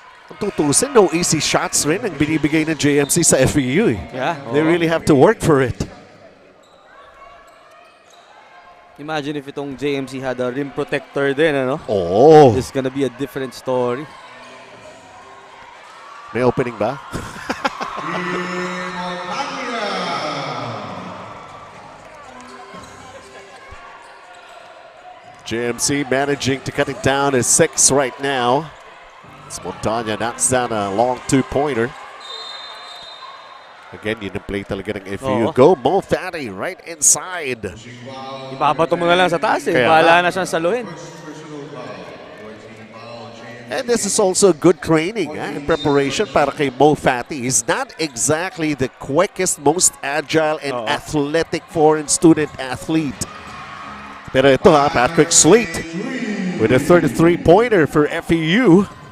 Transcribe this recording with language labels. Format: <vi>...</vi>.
<tl>Kung tutusin,</tl> <en>no easy shots</en> <tl>rin ang binibigay ng JMC sa FEU.</tl> <en>Yeah. They really have to work for it. Imagine if itong JMC had a rim protector din, ano? Oh. This is gonna be a different story.</en> <tl>May opening ba?</tl> <en>JMC managing to cut it down to 6 right now. As Montana knocks down a long 2-pointer.</en> <tl>Again, yun ang play talaga ng FEU.</tl> <en>Go Mo Fatty right inside.</en> <tl>Ipapato mo na lang sa taas eh. Kaya Bahala na siyang saluhin.</tl> <en>And this is also good training in preparation</en> <tl>para kay</tl> <en>Mo Fatty. He's not exactly the quickest, most agile and athletic foreign student athlete.</en> <tl>Pero ito</tl> <en>Patrick Slate with a 33-pointer for FEU.</en>